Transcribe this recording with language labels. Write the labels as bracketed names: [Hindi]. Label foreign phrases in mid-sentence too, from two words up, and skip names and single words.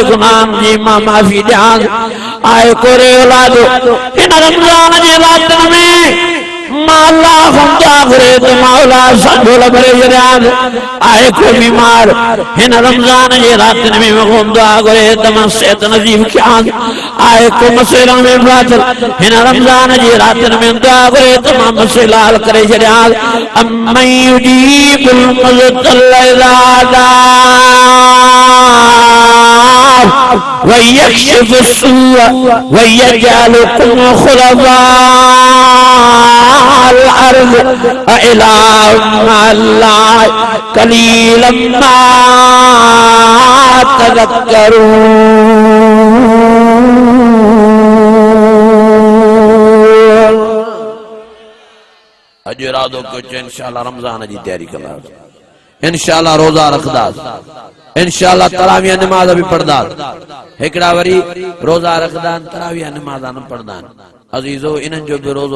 [Sindhi] गुनाहनि जी मां माफ़ी ॾियां आहे कोरे औलादो हिन रमज़ान जी रातनि में मां अल्लाह खां दुआ घुरे त मौला असांजो भरे छॾियां आहे को बीमार हिन रमज़ान जी रातनि में मूंखां दुआ घुरे त मां सिहत नसीब कयां आहे को मसइला में फाथल हिन रमज़ान जी रातनि में दुआ घुरे त मां मसइला हल करे छॾियां [Arabic] أمن يجيب المضطر إذا ويكشف السوء ويجعلكم خلفاء الأرض أإله مع الله قليلا ما [Sindhi] تذكرون अॼु इरादो कयो इंशाअल्लाह रमज़ान जी तयारी कंदासीं इंशाअल्लाह रोज़ा रखदासीं इंशाअल्लाह तरावीह नमाज भी पढ़दा एकड़ा वरी रोजा रखदा तरावीह नमाज न पढ़दा अजीजो इनन जो भी रोजो